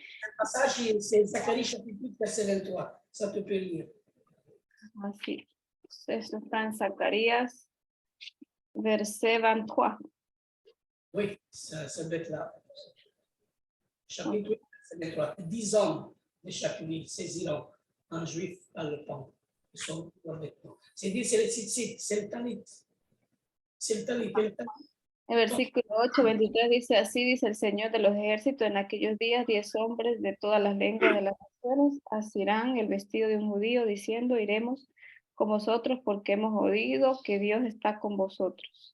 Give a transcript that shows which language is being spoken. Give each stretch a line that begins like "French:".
French: Le passage, c'est Zacharie chapitre 8, verset 23. Ça te peut lire.
Spanish: así, eso está en Zacarías, verset 23.
French: Oui, ça doit être là. Chapitre 8, verset 23. 10 hommes de chaque ville saisiront en juif par le pan. Ils sont avec nous. C'est dit, c'est le tzitzit, c'est le talit. C'est le talit. Et le talit.
Spanish: El versículo 8, 23 dice, así dice el Señor de los ejércitos, en aquellos días 10 hombres de todas las lenguas de las naciones asirán el vestido de un judío, diciendo, iremos con vosotros porque hemos oído que Dios está con vosotros.